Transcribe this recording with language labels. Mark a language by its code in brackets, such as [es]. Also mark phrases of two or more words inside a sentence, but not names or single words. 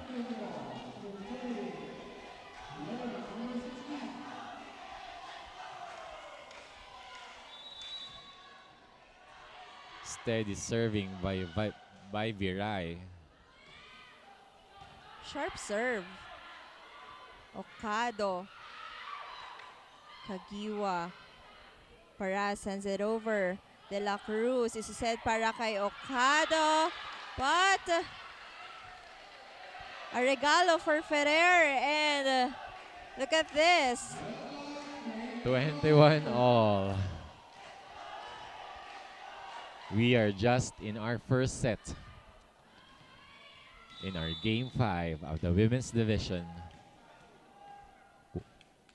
[en] Steady serving by Viray. Sharp serve. Okado. Kagiwa. Para sends it over. De La Cruz is set [tl] para kay [en] Okado. But a regalo for Ferrer. And look at this. 21 all. We are just in our first set in our Game 5 of the Women's Division.